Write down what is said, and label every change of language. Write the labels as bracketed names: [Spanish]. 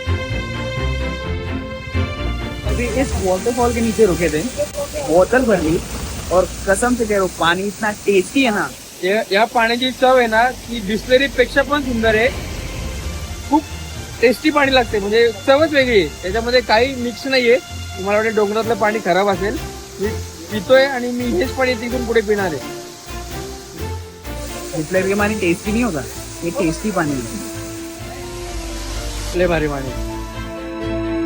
[Hindi] अभी इस वाटरफॉल के नीचे रुके थे, बोतल भर ली, और कसम से कह रहा हूँ पानी इतना टेस्टी है ना। [Marathi] या पाण्याची चव आहे ना ती बिस्लरी पेक्षा पण सुंदर आहे. खूप टेस्टी पाणी लागते, म्हणजे चवच वेगळी आहे. त्याच्यामध्ये काही मिक्स नाहीये. तुम्हाला वाटतं डोंगरातलं पाणी खराब असेल, मी पितोय आणि मी हेच पाणी तिथून पुढे पिणार आहे. [Hindi] बिस्लरी के पानी टेस्टी नहीं होता, ये टेस्टी पानी है। [Marathi] लय भारी पाणी.